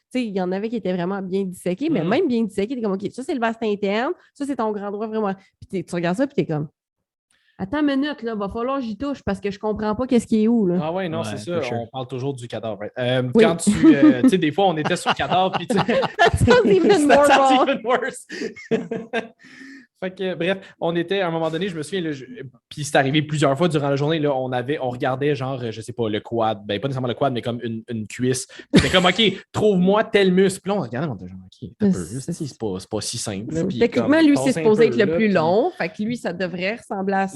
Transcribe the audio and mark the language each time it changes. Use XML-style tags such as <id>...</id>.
<fr>Tu sais, il y en avait qui étaient vraiment bien disséqués, mais même bien disséqués, t'es comme, OK, ça c'est le vaste interne, ça c'est ton grand droit vraiment. Puis tu regardes ça, puis t'es comme, attends une minute, là, va falloir que j'y touche parce que je comprends pas qu'est-ce qui est où, là. Ah ouais, non, c'est ça.</fr> <en>Sure.</en> <fr>On parle toujours du cadavre. Oui. Quand tu sais, des fois, on était sur le cadavre, puis</fr> <en>That sounds even more wrong. even worse.</en> <fr>Fait que, bref, on était, à un moment donné, je me souviens, là, puis c'est arrivé plusieurs fois durant la journée, là, on regardait genre, je sais pas, le quad, pas nécessairement le quad, mais comme une cuisse. C'était comme, OK, trouve-moi tel muscle. Puis là, on regardait, on était genre, OK, c'est pas si simple. Là, techniquement, lui, c'est supposé être le plus long. Fait que lui, ça devrait ressembler à ça.</fr>